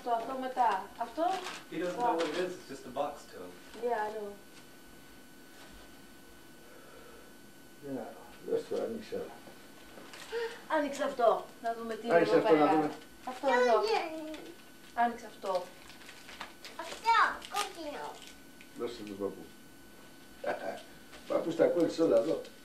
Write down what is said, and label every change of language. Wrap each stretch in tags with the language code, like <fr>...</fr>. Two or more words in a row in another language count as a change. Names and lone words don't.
<el>το μετά. Αυτό.</el> <en>He doesn't know what it is, it's just a box to him. Yeah, I know.</en> <el>Δες το, ανοίξε άλλο. Άνοιξε αυτό. Να δούμε τι είναι Άνοιξε εδώ αυτό να πέρα. δούμε. Αυτό εδώ. Άνοιξε αυτό. Αυτό, κόκκινο. Δώσε του παππού. Παππούς τα κόλλησε όλα εδώ.</el>